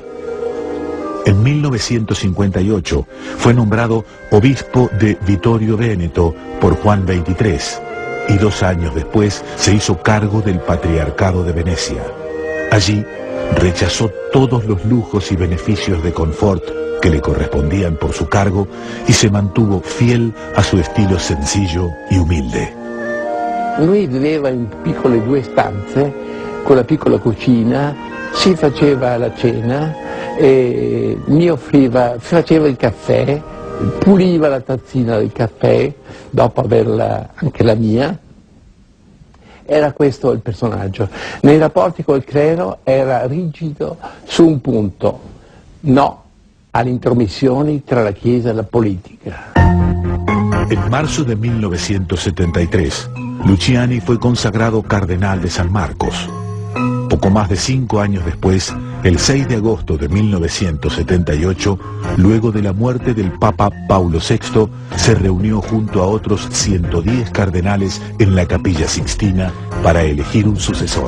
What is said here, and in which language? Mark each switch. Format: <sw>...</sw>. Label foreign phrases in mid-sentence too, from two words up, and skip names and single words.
<es>En 1958 fue nombrado obispo de Vittorio Veneto por Juan XXIII y 2 años después se hizo cargo del Patriarcado de Venecia. Allí rechazó todos los lujos y beneficios de confort que le correspondían por su cargo y se mantuvo fiel a su estilo sencillo y humilde.</es> <it>Lui viveva in piccole 2 stanze con la piccola cucina, si faceva la cena, mi faceva il caffè, puliva la tazzina del caffè dopo averla anche la mia. Era questo il personaggio. Nei rapporti col clero era rigido su un punto: no alle intromissioni tra la Chiesa e la politica.</it> <es>En marzo de 1973, Luciani fue consagrado cardenal de San Marcos. Poco más de 5 años después, El 6 de agosto de 1978, luego de la muerte del Papa Paulo VI, se reunió junto a otros 110 cardenales en la Capilla Sixtina para elegir un sucesor.</es>